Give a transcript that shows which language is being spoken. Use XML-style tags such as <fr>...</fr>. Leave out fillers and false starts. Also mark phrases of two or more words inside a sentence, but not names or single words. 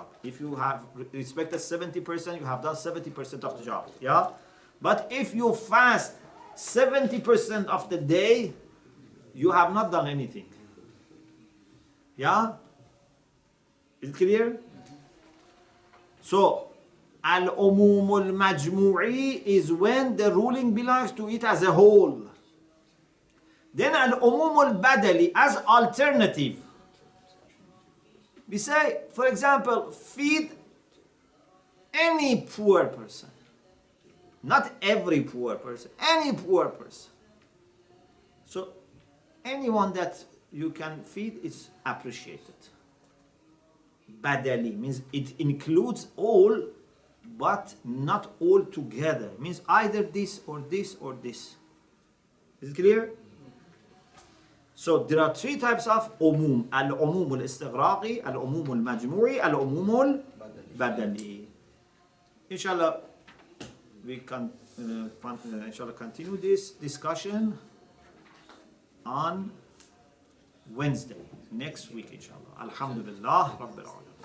<en>If you have respected 70%, you have done 70% of the job. Yeah? But if you fast 70% of the day, you have not done anything. Yeah? Is it clear? So,</en> <ar>العموم المجموعي</ar> <en>is when the ruling belongs to it as a whole. Then</en> <ar>العموم البدلي</ar> <en>as alternative. We say, for example, feed any poor person. Not every poor person, any poor person. So, anyone that you can feed is appreciated. Badali means it includes all, but not all together. Means either this or this or this. Is it clear? So there are three types of umum.</en> <ar>العموم الاستغراقي، العموم المجموعي، العموم البدلي.</ar> <en>Inshallah, we can inshallah continue this discussion on Wednesday, next week inshallah.</en> <ar>الحمد لله رب العالمين.</ar>